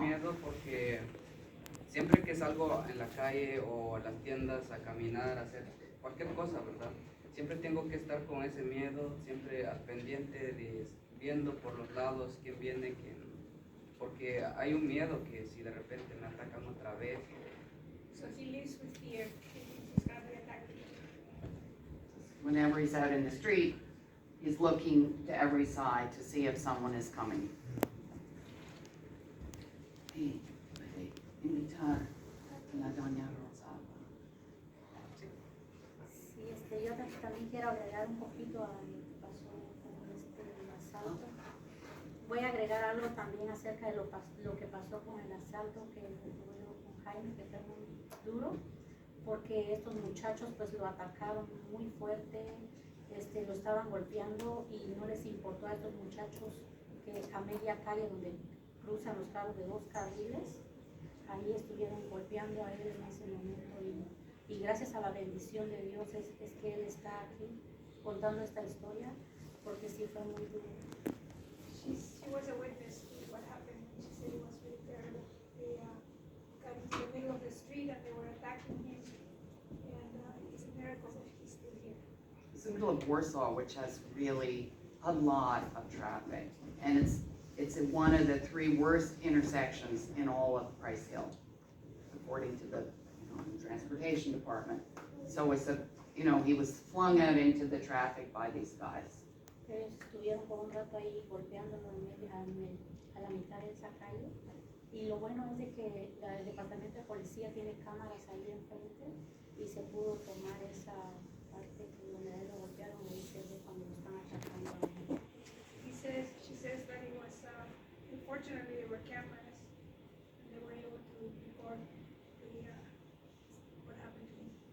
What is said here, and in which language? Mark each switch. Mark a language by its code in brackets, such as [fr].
[es] miedo porque siempre que salgo en la calle o a las tiendas a caminar, a hacer cualquier cosa, ¿verdad? Siempre tengo que estar con ese miedo, siempre al pendiente de viendo por los lados quién viene, porque hay un miedo que si de repente me atacan otra vez. [en] So he lives with fear. He thinks he's gonna be attacked. Whenever he's out in the street, he's looking to every side to see if someone is coming. [es] Sí, puede invitar a la doña Rosalba. Sí, yo también quiero agregar un poquito a lo que pasó con el asalto. Voy a agregar algo también acerca de lo que pasó con el asalto que ocurrió con Jaime, que fue muy duro, porque estos muchachos pues lo atacaron muy fuerte, lo estaban golpeando y no les importó a estos muchachos que a media calle donde cruzan los carros de 2 carriles, ahí estuvieron golpeando a él en ese momento y gracias a la bendición de Dios es que él está aquí contando esta historia, porque sí fue muy duro. [en] She was a witness to what happened. She said it was really terrible. They got into the middle of the street and they were attacking him. And it's a miracle that he's still here. It's the middle of Warsaw, which has really a lot of traffic. And it's in one of the 3 worst intersections in all of Price Hill, according to the transportation department. So he was flung out into the traffic by these guys. [es] Ellos estuvieron por un rato ahí golpeándolo a la mitad de esa calle. Y lo bueno es de que el departamento de policía tiene cámaras ahí enfrente y se pudo tomar esa parte donde a él lo golpearon y ahí se ve cuando lo están atacando a él. [en] She says that it was, unfortunately there were cameras and they were able to record what happened to him.